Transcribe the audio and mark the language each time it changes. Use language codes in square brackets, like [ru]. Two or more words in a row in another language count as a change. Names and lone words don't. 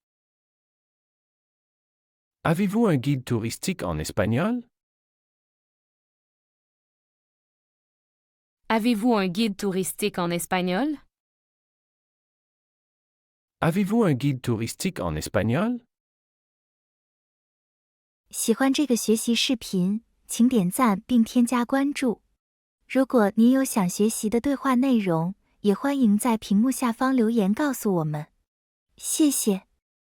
[fr] Avez-vous un guide touristique en espagnol? Avez-vous un guide touristique en espagnol? Avez-vous un guide touristique en espagnol? [zh] 喜欢这个学习视频，请点赞并添加关注。如果您有想学习的对话内容，也欢迎在屏幕下方留言告诉我们。谢谢。